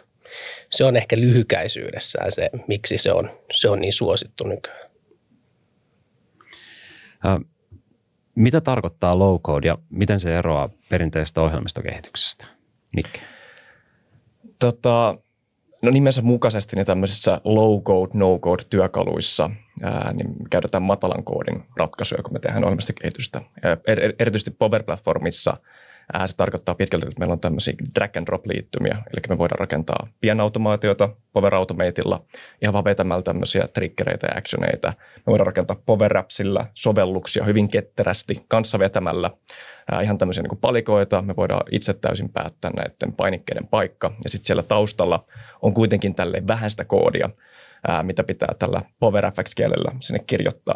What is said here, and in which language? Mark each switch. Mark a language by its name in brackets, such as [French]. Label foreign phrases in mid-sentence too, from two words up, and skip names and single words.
[Finnish] Se on ehkä lyhykäisyydessään se, miksi se on niin suosittu nykyään. Mitä tarkoittaa low-code ja miten se eroaa perinteisestä ohjelmistokehityksestä? Mikke? No nimensä mukaisesti niin tämmöisissä [English] low-code, no-code [Finnish] työkaluissa niin käytetään matalan koodin ratkaisuja, kun me tehdään ohjelmistokehitystä. Erityisesti Power Platformissa se tarkoittaa pitkälti, että meillä on tämmöisiä [English] drag and drop [Finnish] liittymiä, eli me voidaan rakentaa pienautomaatioita Power Automatella ihan vaan vetämällä tämmöisiä triggereitä ja actioneita. Me voidaan rakentaa Power Appsilla sovelluksia hyvin ketterästi kanssa vetämällä ihan tämmöisiä niin kuin palikoita. Me voidaan itse täysin päättää näiden painikkeiden paikka ja sitten siellä taustalla on kuitenkin tälleen vähän sitä koodia, mitä pitää tällä Power FX-kielellä sinne kirjoittaa.